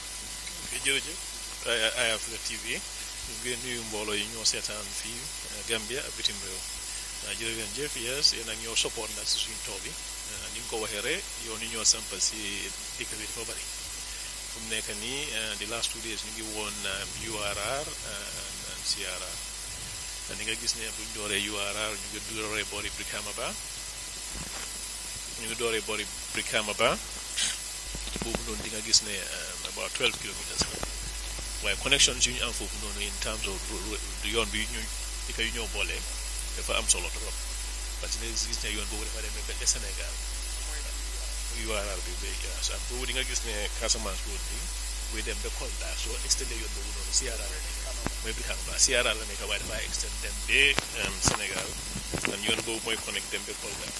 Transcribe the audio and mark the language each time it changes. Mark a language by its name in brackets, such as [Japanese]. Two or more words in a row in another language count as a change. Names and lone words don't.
[Wolof] jërëjëf Eyeafrica TV ñu ngi nuyu mbooloo yi ñoo seetaan fii Gambia ak bitim réew jërë ngeen jëf yes yéen ak ñoo support nag si suñu taw bi ni nga ko waxee rek yoon yi ñoo sampal si dëkk bi dafa bari fu mu nekk nii di [English] last 2 days [Wolof] ñu ngi woon URR and CRR ni nga gis ne buñ dooree URR ñu ngi dooree boori Brikama Ba boobu noonu di nga gis ne [English] about 12 kilometers [Wolof] waaye connections yu ñu am foofu noonu [English] in terms of [Wolof] yoon bi ñu dëkk yu ñoo boolee dafa am solo trop [French] parce que [Wolof] gis ne yoon boobu dafa demee ba Sénégal URR bi ba ak boobu di nga gis ne Casamance road bi buy dem ba Kolda soo extendé yoon boobu noonu CRR la nekk mooy Brikama Ba CRR la nekk waaye dafa extend dem ba Sénégal ak yoon boobu mooy connect dem ba Kolda